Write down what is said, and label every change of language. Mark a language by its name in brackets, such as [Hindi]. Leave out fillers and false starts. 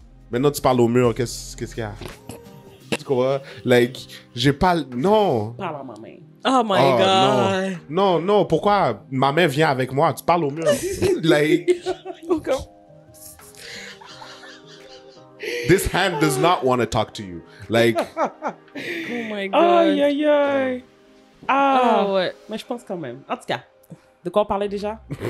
[French] Maintenant, tu parles au mur, qu'est-ce qu'il y a? Tu comprends? Like, j'ai pas... Non! Parle à ma main. [English] Oh my Oh, god. [French] Non, pourquoi? Ma main vient avec moi, tu parles au mur. [English] Like... This hand does not want to talk to you. Like, Oh my god. [French] Aïe, aïe, aïe. Ah Ah, ouais. mais je pense quand même. En tout cas, de quoi on parlait déjà?